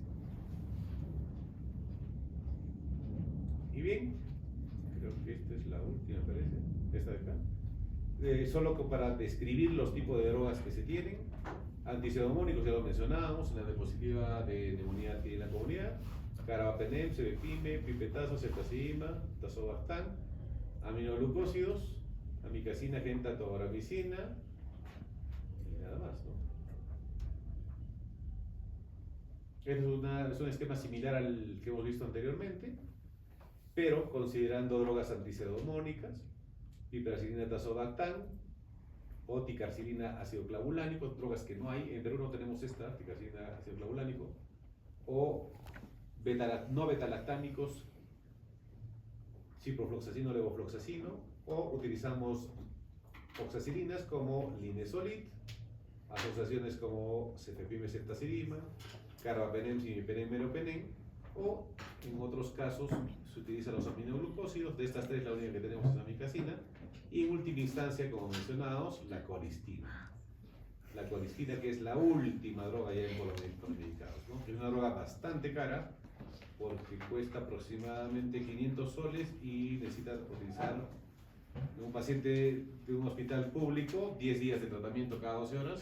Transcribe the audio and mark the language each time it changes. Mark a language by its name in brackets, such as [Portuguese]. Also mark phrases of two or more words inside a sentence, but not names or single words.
[Spanish] Y bien, creo que esta es la última, parece, esta de acá. Solo para describir los tipos de drogas que se tienen. Antipseudomónicos, ya lo mencionábamos, una diapositiva de neumonía aquí en la comunidad. Carbapenem, cebepime, pipetazo, cefazima, tazobactam, aminoglucósidos, amikacina, gentatoramicina y nada más, ¿no? Es un esquema similar al que hemos visto anteriormente, pero considerando drogas antipseudomónicas, piperacilina, tazobactam, o ticarcilina, ácido clavulánico, drogas que no hay. En Perú no tenemos esta, ticarcilina, ácido clavulánico, o no betalactámicos, ciprofloxacino, levofloxacino, o utilizamos oxacilinas como linezolid, asociaciones como cefepime, ceftazidima, carbapenem, imipenem, meropenem, o en otros casos se utilizan los aminoglucósidos. De estas tres, la única que tenemos es la amikacina, y en última instancia, como mencionábamos, la colistina. La colistina, que es la última droga ya en polimedicados, ¿no? Es una droga bastante cara porque cuesta aproximadamente 500 soles y necesita utilizar un paciente de un hospital público 10 días de tratamiento cada 12 horas.